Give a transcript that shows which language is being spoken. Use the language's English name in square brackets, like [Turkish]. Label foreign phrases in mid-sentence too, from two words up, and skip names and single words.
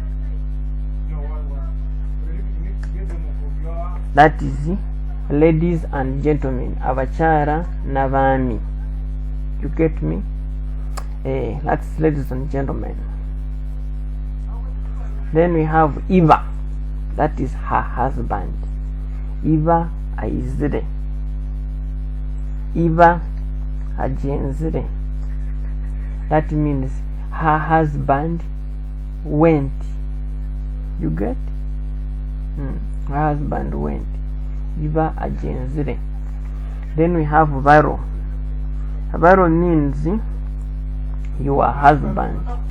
[English] That is ladies and gentlemen. [Tooro] Abachara navami. [English] You get me? That's ladies and gentlemen. Then we have Eva. That is her husband. [Tooro] Eva aizire. Eva agenzire. [English] That means her husband went. You get? Her husband went. [Tooro] Eva agenzire. [English] Then we have Varo. Varo means your husband.